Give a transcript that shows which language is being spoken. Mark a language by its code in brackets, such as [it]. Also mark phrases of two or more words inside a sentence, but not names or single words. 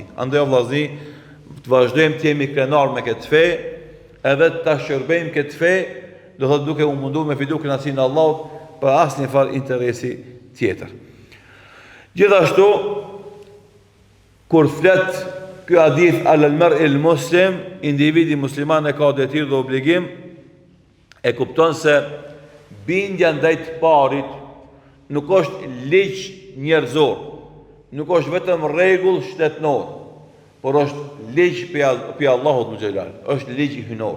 [sq] Andaj vëllazë, të vazhdojmë të jemi krenar me këtë fe, edhe të shërbejmë këtë fe, do thotë duke u munduar me fitu kënaqësinë e Allahut për asnjë farë interesi tjetër. Gjithashtu, kur flet ky hadith [ar] على المرء المسلم, [sq] individi musliman e ka detyrë dhe obligim, e kupton se bindja ndaj të parit nuk është ligj njerëzor, nuk është vetëm rregull shtetnor, por është ligj për Allahut xhelal, është ligj hynor.